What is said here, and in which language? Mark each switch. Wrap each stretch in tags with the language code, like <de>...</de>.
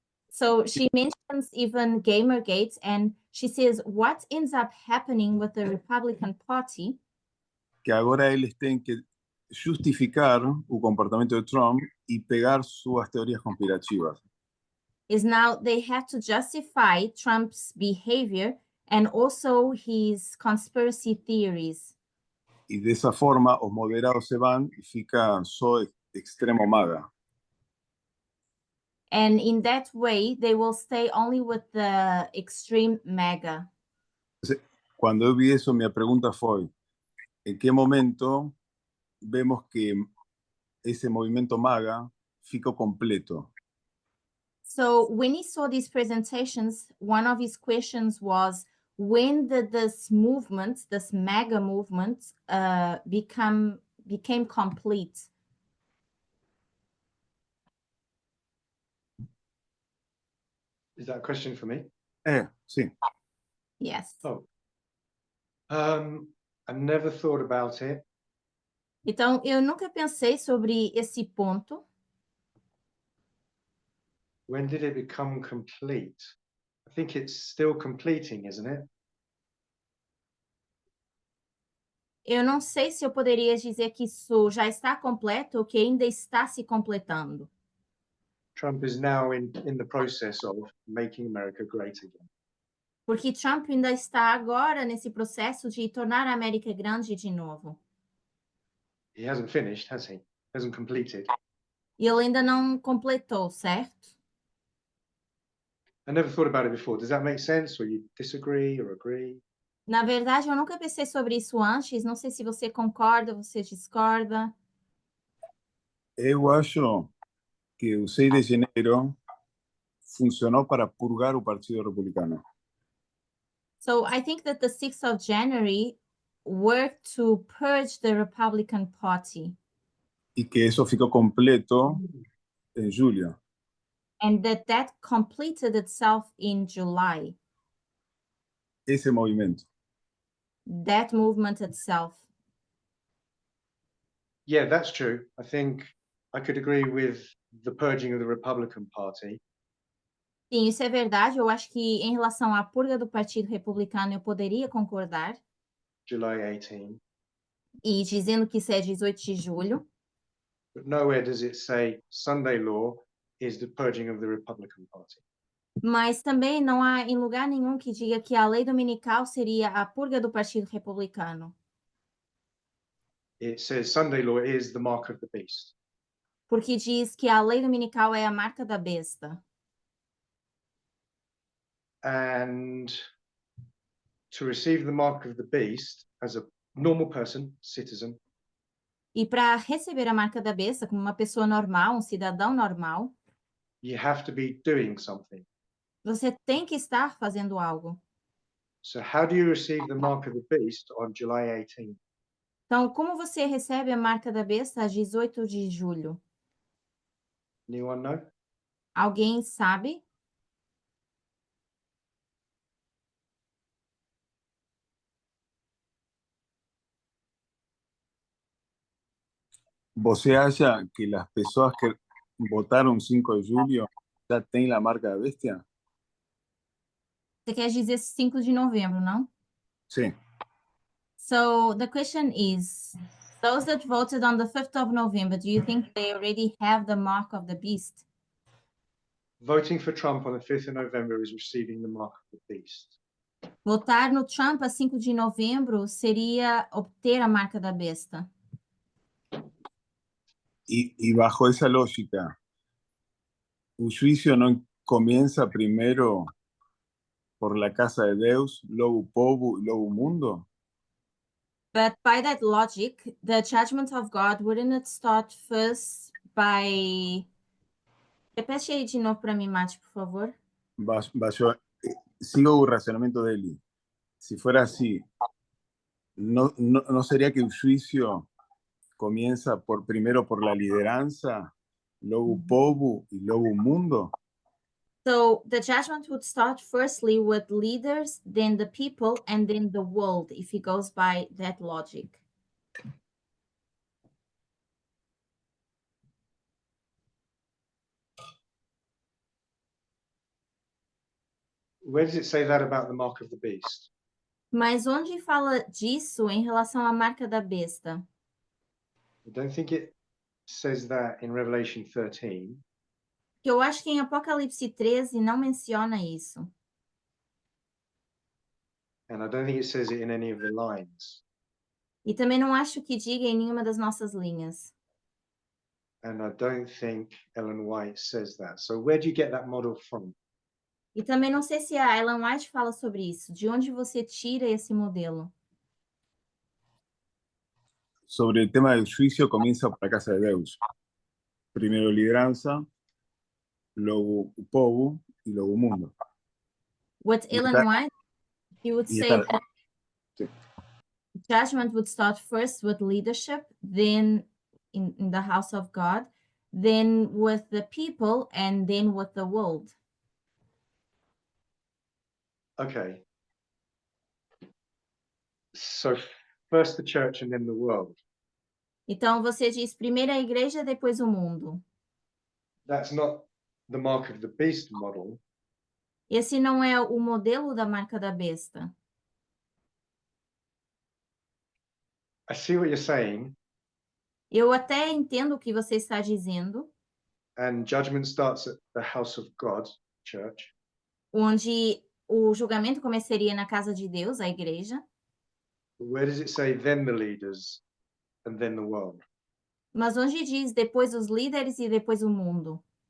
<en>So she mentions even Gamergate, and she says what ends up happening with the Republican Party</en> <pt>eles têm que justificar o comportamento de Trump e pegar suas teorias conspirativas.</pt> <en>is now they have to justify Trump's behavior and also his conspiracy theories.</en> <pt>E dessa forma, os moderados se vão e fica só extremo MAGA.</pt> <en>And in that way, they will stay only with the extreme MAGA.</en> <pt>Quando eu vi isso, minha pergunta foi: em que momento vemos que esse movimento MAGA ficou completo?</pt> <en>So when he saw these presentations, one of his questions was, when did this movement, this MAGA movement, became complete? Is that a question for me?</en> <pt>Sim.</pt> <en>Yes. Oh. I never thought about it.</en> <pt>Então, eu nunca pensei sobre esse ponto.</pt> <en>When did it become complete? I think it's still completing, isn't it?</en> <pt>Eu não sei se eu poderia dizer que isso já está completo ou que ainda está se completando.</pt> <en>Trump is now in the process of making America great again.</en> <pt>Porque Trump ainda está agora nesse processo de tornar a América grande de novo.</pt> <en>He hasn't finished, has he? Hasn't completed.</en> <pt>E ele ainda não completou, certo?</pt> <en>I never thought about it before. Does that make sense? Or you disagree or agree?</en> <pt>Na verdade, eu nunca pensei sobre isso antes. Não sei se você concorda, você discorda. Eu acho que el 6 de janeiro</pt> <es>funcionó</es> <pt>para purgar o Partido Republicano.</pt> <en>So I think that the 6th of January worked to purge the Republican Party,</en> <es>Y que eso ficó completo en julio.</es> <en>and that completed itself in July,</en> <es>Ese movimiento.</es> <en>that movement itself. Yeah, that's true. I think I could agree with the purging of the Republican Party.</en> <pt>Sim, isso é verdade. Eu acho que em relação à purga do Partido Republicano, eu poderia concordar,</pt> <en>July 18,</en> <pt>e dizendo que isso é 18 de julho,</pt> <en>but nowhere does it say Sunday law is the purging of the Republican Party.</en> <pt>mas também não há em lugar nenhum que diga que a lei dominical seria a purga do Partido Republicano,</pt> <en>It says Sunday law is the mark of the beast.</en> <pt>porque diz que a lei dominical é a marca da besta.</pt> <en>And to receive the mark of the beast as a normal person, citizen,</en> <pt>E para receber a marca da besta como uma pessoa normal, um cidadão normal,</pt> <en>you have to be doing something.</en> <pt>você tem que estar fazendo algo.</pt> <en>So how do you receive the mark of the beast on July 18?</en> <pt>Então, como você recebe a marca da besta a 18 de julho?</pt> <en>Anyone know?</en> <pt>Alguém sabe? ¿Você acha que</pt> <es>las personas que votaron 5 de julio ya tienen la marca de bestia?</es> <pt>Você quer dizer 5 de novembro, não?</pt> <es>Sí.</es> <en>So the question is, those that voted on the 5th of November, do you think they already have the mark of the beast? Voting for Trump on the 5th of November is receiving the mark of the beast.</en> <pt>Votar no Trump a 5 de novembro seria obter a marca da besta.</pt> <es>Y bajo esa lógica, ¿el juicio no comienza primero por la</es> <pt>casa de Deus, logo povo</pt> <es>y</es> <pt>logo mundo?</pt> <en>But by that logic, the judgment of God, wouldn't it start first by...</en> <pt>Repete aí de novo para mim, Mati, por favor.</pt> <es>Sigo el razonamiento de Eli. Si fuera así, ¿no sería que el juicio comienza primero por la lideranza,</es> <pt>logo povo</pt> <es>y</es> <pt>logo mundo?</pt> <en>So the judgment would start firstly with leaders, then the people, and then the world, if he goes by that logic. Where does it say that about the mark of the beast?</en> <pt>Mas onde fala disso em relação à marca da besta?</pt> <en>I don't think it says that in Revelation 13.</en> <pt>Que eu acho que em Apocalipse 13 não menciona isso.</pt> <en>And I don't think it says it in any of the lines.</en> <pt>E também não acho que diga em nenhuma das nossas linhas.</pt> <en>And I don't think Ellen White says that. So where do you get that model from?</en> <pt>E também não sei se a Ellen White fala sobre isso. De onde você tira esse modelo?</pt> <es>Sobre el tema del juicio comienza por la</es> <pt>casa de Deus.</pt> <es>Primero lideranza, luego</es> <pt>povo</pt> <es>y luego mundo.</es> <en>With</en> <es>Y</es> <en>Ellen</en> <es>está-</es> <en>White, he would</en> <es>y</es> <en>say</en> <es>está-</es> <en>that</en> <es>Sí.</es> <en>judgment would start first with leadership, then in the house of God, then with the people, and then with the world. Okay. So first the church and then the world.</en> <pt>Então você diz primeiro a igreja, depois o mundo.</pt> <en>That's not the mark of the beast model.</en> <pt>Esse não é o modelo da marca da besta.</pt> <en>I see what you're saying,</en> <pt>Eu até entendo o que você está dizendo,</pt> <en>and judgment starts at the house of God, church.</en> <pt>onde o julgamento começaria na casa de Deus, a igreja.</pt> <en>Where does it say then the leaders and then the world?</en> <pt>Mas onde diz depois os líderes e depois o mundo?</pt>